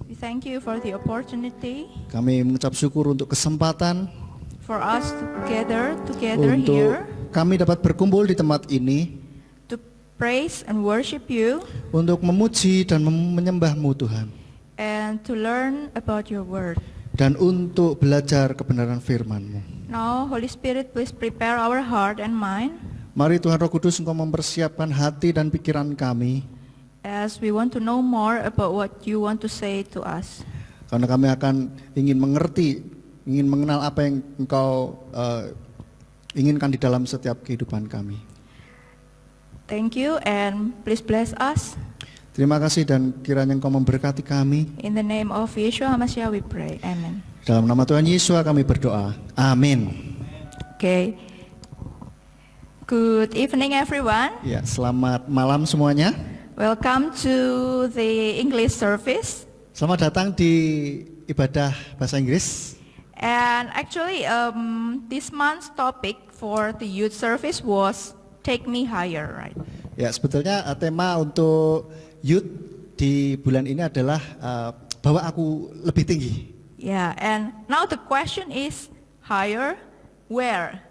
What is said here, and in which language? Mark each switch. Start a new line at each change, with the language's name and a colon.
English: We thank you for the opportunity
Indonesian: Kami mengucap syukur untuk kesempatan
English: for us to gather together
Indonesian: untuk
English: here
Indonesian: kami dapat berkumpul di tempat ini
English: to praise and worship you
Indonesian: untuk memuji dan menyembah-Mu Tuhan,
English: and to learn about your word.
Indonesian: dan untuk belajar kebenaran firman-Mu.
English: Now, Holy Spirit, please prepare our heart and mind
Indonesian: Mari Tuhan Roh Kudus, Engkau mempersiapkan hati dan pikiran kami,
English: as we want to know more about what you want to say to us.
Indonesian: karena kami akan ingin mengerti, ingin mengenal apa yang Engkau inginkan di dalam setiap kehidupan kami.
English: Thank you, and please bless us.
Indonesian: Terima kasih dan kiranya Engkau memberkati kami.
English: In the name of Yeshua HaMashiach we pray. Amen.
Indonesian: Dalam nama Tuhan Yesus kami berdoa. Amin.
English: Okay. Good evening, everyone.
Indonesian: Ya, selamat malam semuanya.
English: Welcome to the English service.
Indonesian: Selamat datang di ibadah bahasa Inggris.
English: And actually, this month's topic for the youth service was "Take Me Higher," right?
Indonesian: Ya, sebetulnya tema untuk youth di bulan ini adalah bawa aku lebih tinggi.
English: Yeah. And now the question is, higher where?